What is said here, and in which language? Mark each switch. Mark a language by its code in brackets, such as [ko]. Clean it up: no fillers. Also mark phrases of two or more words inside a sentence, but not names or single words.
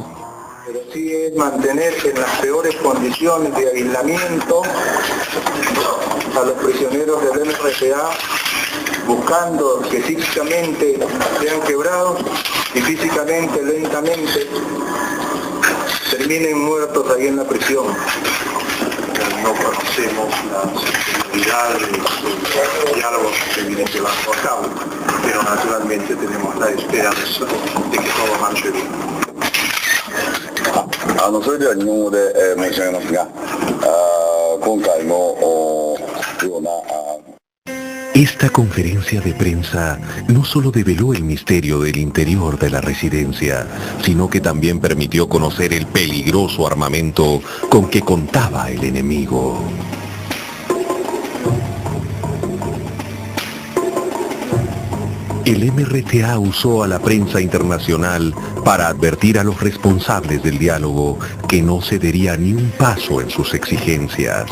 [es] Pero sí es mantenerse en las peores condiciones de aislamiento a los prisioneros del MRTA, buscando que físicamente sean quebrados y físicamente, lentamente, terminen muertos ahí en la prisión. No conocemos las prioridades, los diálogos que vienen llevando a cabo, pero naturalmente tenemos la esperanza de que todo marche bien. [ja] それでは日本語で申し上げますが、今回のような [es] Esta conferencia de prensa no solo develó el misterio del interior de la residencia, sino que también permitió conocer el peligroso armamento con que contaba el enemigo. El MRTA usó a la prensa internacional para advertir a los responsables del diálogo que no cedería ni un paso en sus exigencias.